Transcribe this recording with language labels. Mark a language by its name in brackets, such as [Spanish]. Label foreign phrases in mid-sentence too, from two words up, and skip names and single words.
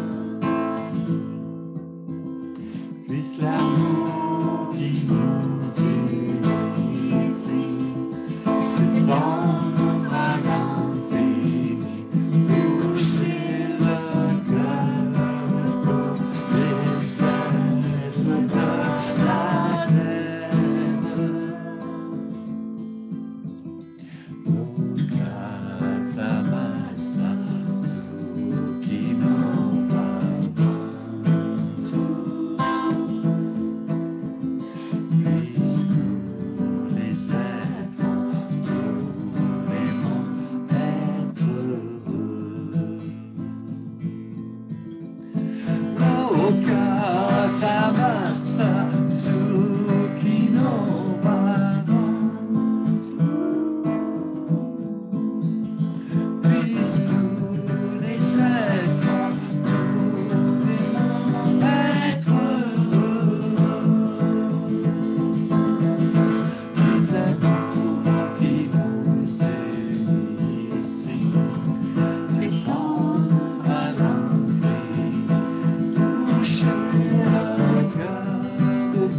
[French] Puisse l'amour qui nous unit ici s'étendre à l'infini, toucher le cœur de tous les êtres de la terre. [Sanskrit] लोकाः समस्ताः सुखिनो भवन्तु. [French] Puissent tous les êtres en tous les mondes être heureux. [Sanskrit] लोकाः समस्ताः सुखिनो भवन्तु. [French] Puissent tous les êtres en tous les mondes être heureux. Puisse l'amour qui nous unit ici s'étendre à l'infini, toucher le cœur